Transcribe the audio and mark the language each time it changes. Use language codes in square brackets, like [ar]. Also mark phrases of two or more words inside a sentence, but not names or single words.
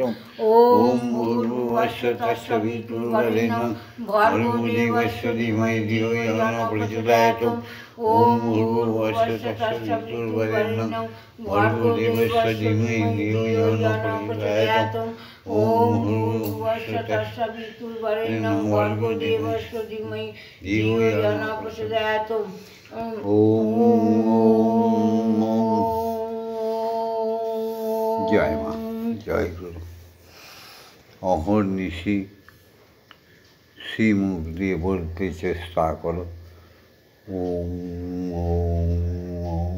[sa] ओम् भूर्भुवस्सुः तत्सवितुर्वरेण्यं भर्गो देवस्य धीमहि धियो यो नः प्रचोदयात्। ओम् भूर्भुवस्सुः तत्सवितुर्वरेण्यं भर्गो देवस्य धीमहि धियो यो नः प्रचोदयात्। ओम् भूर्भुवस्सुः तत्सवितुर्वरेण्यं भर्गो देवस्य धीमहि धियो यो नः प्रचोदयात्। [bn] জয় মা, জয় গুরু। অহর্নিশি শ্রীমুখ দিয়ে বলতে চেষ্টা করো [sa] ओम् ओम् ओम्।